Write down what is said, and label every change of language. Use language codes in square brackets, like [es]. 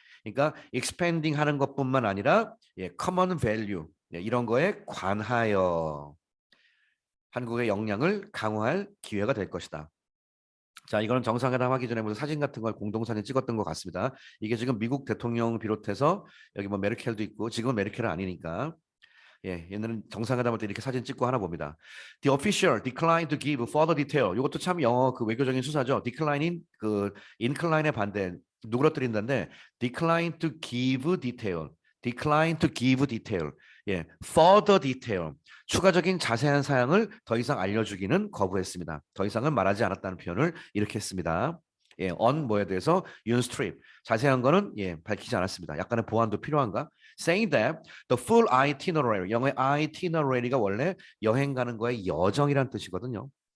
[ko] 그러니까 expanding 하는 것뿐만 아니라 common value 이런 거에 관하여 한국의 역량을 강화할 기회가 될 것이다. 자, 이거는 정상회담 하기 전에 무슨 사진 같은 걸 공동사진 찍었던 것 같습니다. 이게 지금 미국 대통령 비롯해서 여기 뭐 메르켈도 있고 지금은 메르켈은 아니니까 얘는 정상회담할 때 이렇게 사진 찍고 하나 봅니다. [en] The official declined to give further detail. [ko] 이것도 참 영어 그 외교적인 수사죠. decline인 그 incline의 반대 누그러뜨린다는데 [en] decline to give detail. decline to give detail. further detail. [ko] 추가적인 자세한 사항을 더 이상 알려주기는 거부했습니다. 더 이상은 말하지 않았다는 표현을 이렇게 했습니다. on 뭐에 대해서 윤스 트립 자세한 거는 밝히지 않았습니다. 약간의 보완도 필요한가? [en] Saying that the full itinerary [ko] 영어의 itinerary가 원래 여행 가는 거의 여정이란 뜻이거든요.